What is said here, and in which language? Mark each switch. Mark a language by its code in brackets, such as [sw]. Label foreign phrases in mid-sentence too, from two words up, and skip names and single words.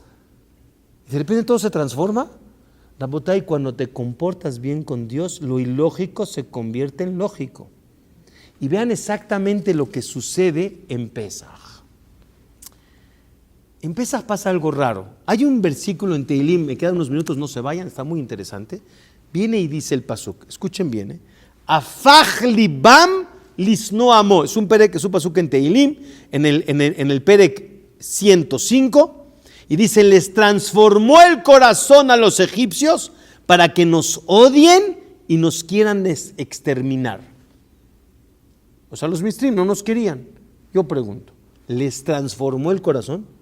[es] Y de repente todo se transforma. Rabotay, cuando te comportas bien con Dios, lo ilógico se convierte en lógico. Y vean exactamente lo que sucede en Pesaj. En Pesaj pasa algo raro. Hay un versículo en Tehilim, me quedan unos minutos, no se vayan, está muy interesante. Viene y dice el pasuk, escuchen bien, [he] הפך לבם לשנא עמו. [es] Es un pasuk en Tehilim, en el perek 105, y dice, les transformó el corazón a los egipcios para que nos odien y nos quieran exterminar. O sea, los mistrim no nos querían. Yo pregunto, ¿les transformó el corazón?